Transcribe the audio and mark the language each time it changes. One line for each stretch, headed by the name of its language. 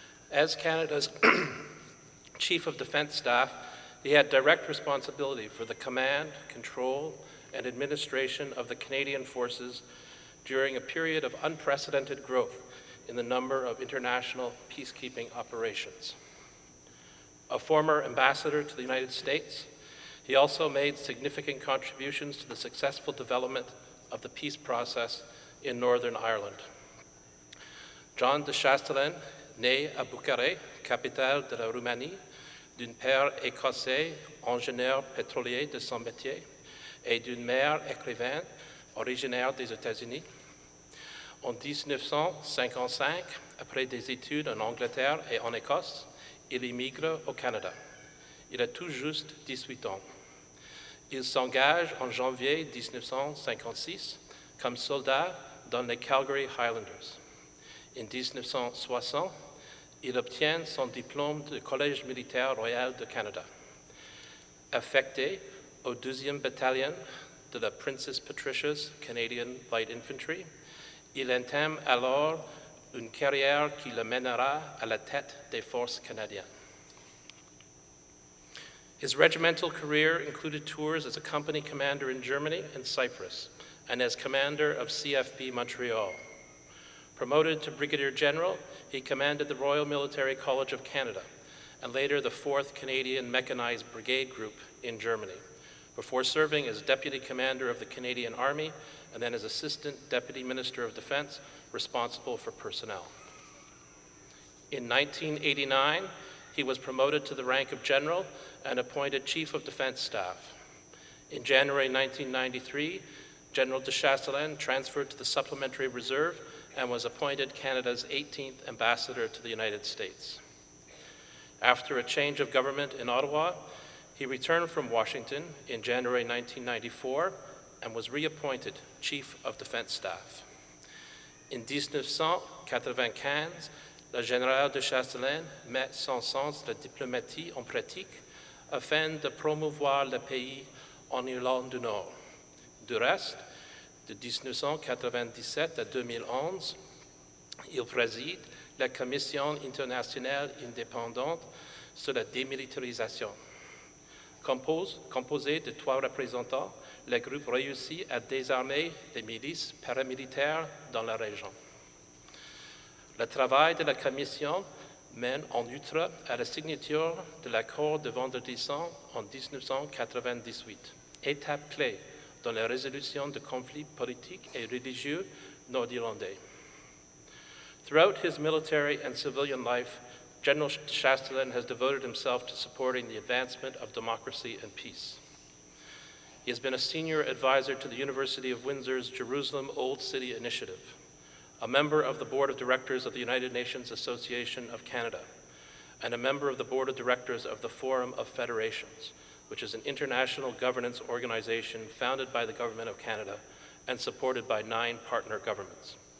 English: As Canada's Chief of Defense Staff, he had direct responsibility for the command, control, and administration of the Canadian forces during a period of unprecedented growth in the number of international peacekeeping operations. A former ambassador to the United States, he also made significant contributions to the successful development of the peace process in Northern Ireland.
French: John de Chastelain, né à Bucarest, capitale de la Roumanie, d'un père écossais, ingénieur pétrolier de son métier, et d'une mère écrivaine originaire des États-Unis. En 1955, après des études en Angleterre et en Écosse, il immigre au Canada. Il a tout juste 18 ans. Il s'engage en janvier 1956 comme soldat dans les Calgary Highlanders. En 1960, il obtient son diplôme du Collège militaire royal du Canada. Affecté au 2e bataillon de la Princess Patricia's Canadian Light Infantry, il entame alors une carrière qui le mènera à la tête des forces canadiennes.
English: His regimental career included tours as a company commander in Germany and Cyprus, and as commander of CFB Montreal. Promoted to brigadier general, he commanded the Royal Military College of Canada, and later the 4th Canadian Mechanized Brigade Group in Germany, before serving as deputy commander of the Canadian Army and then as Assistant Deputy Minister of Defense, responsible for personnel. In 1989, he was promoted to the rank of general and appointed Chief of Defense Staff. In January 1993, General de Chastelain transferred to the Supplementary Reserve and was appointed Canada's 18th Ambassador to the United States. After a change of government in Ottawa, he returned from Washington in January 1994 and was reappointed Chief of Defense Staff. In 1995,
French: le général de Chastelain met son sens de la diplomatie en pratique afin de promouvoir le pays en Irlande du Nord. Du reste, de 1997 à 2011, il préside la Commission internationale indépendante sur la démilitarisation. Composé de 3 représentants, le groupe réussit à désarmer les milices paramilitaires dans la région. Le travail de la Commission mène en outre à la signature de l'accord de Vendredi Saint en 1998, étape clé dans la résolution de conflits politiques et religieux nord-irlandais.
English: Throughout his military and civilian life, General Chastelain has devoted himself to supporting the advancement of democracy and peace. He has been a senior advisor to the University of Windsor's Jerusalem Old City Initiative, a member of the Board of Directors of the United Nations Association of Canada, and a member of the Board of Directors of the Forum of Federations, which is an international governance organization founded by the Government of Canada and supported by 9 partner governments.